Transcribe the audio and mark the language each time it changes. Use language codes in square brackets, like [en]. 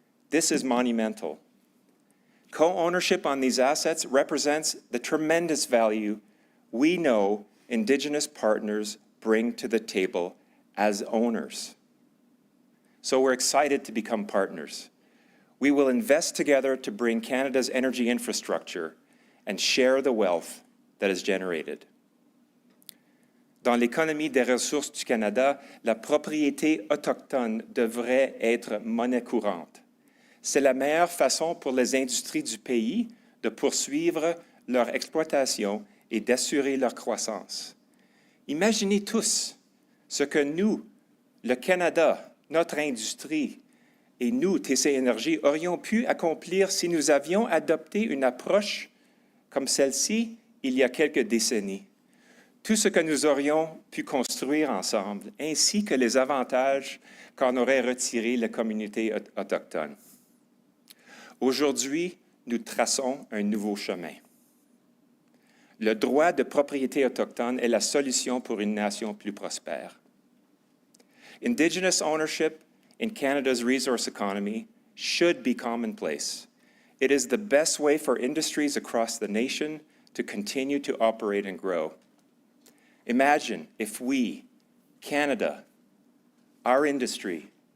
[en] This is monumental. Co-ownership on these assets represents the tremendous value we know Indigenous partners bring to the table as owners. So we're excited to become partners. We will invest together to bring Canada's energy infrastructure and share the wealth that is generated. [fr] Dans l'économie des ressources du Canada, la propriété autochtone devrait être monnaie courante. C'est la meilleure façon pour les industries du pays de poursuivre leur exploitation et d'assurer leur croissance. Imaginez tous ce que nous, le Canada, notre industrie et nous, TC Énergie, aurions pu accomplir si nous avions adopté une approche comme celle-ci il y a quelques décennies. Tout ce que nous aurions pu construire ensemble, ainsi que les avantages qu'en aurait retiré la communauté autochtone. Aujourd'hui, nous traçons un nouveau chemin. Le droit de propriété autochtone est la solution pour une nation plus prospère. [en] Indigenous ownership in Canada's resource economy should be commonplace. It is the best way for industries across the nation to continue to operate and grow. Imagine if we, Canada, our industry,